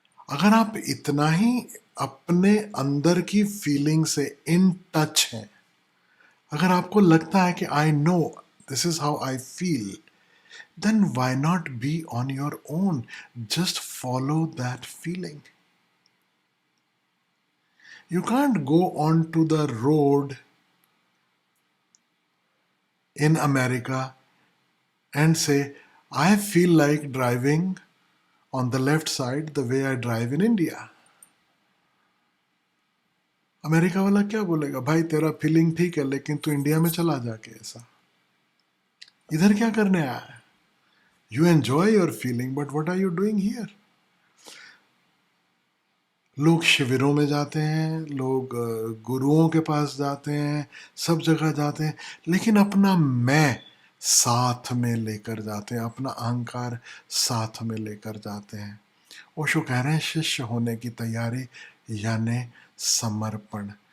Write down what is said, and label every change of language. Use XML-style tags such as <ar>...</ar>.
<hi>अगर आप इतना ही अपने अंदर की फीलिंग से इन टच हैं, अगर आपको लगता है कि</hi> <en>I know this is how I feel, then why not be on your own? Just follow that feeling. You can't go onto the road in America and say, I feel like driving on the left side the way I drive in India.</en> <hi>America वाला क्या बोलेगा, भाई तेरा feeling ठीक है लेकिन तू India में चला जाके ऐसा, इधर क्या करने आया है?</hi> <en>You enjoy your feeling, but what are you doing here?</en> <hi>लोग शिविरों में जाते हैं, लोग गुरुओं के पास जाते हैं, सब जगह जाते हैं, लेकिन अपना मैं साथ में लेकर जाते हैं, अपना अहंकार साथ में लेकर जाते हैं। ओशो कह रहे हैं शिष्य होने की तैयारी यानी समर्पण।</hi>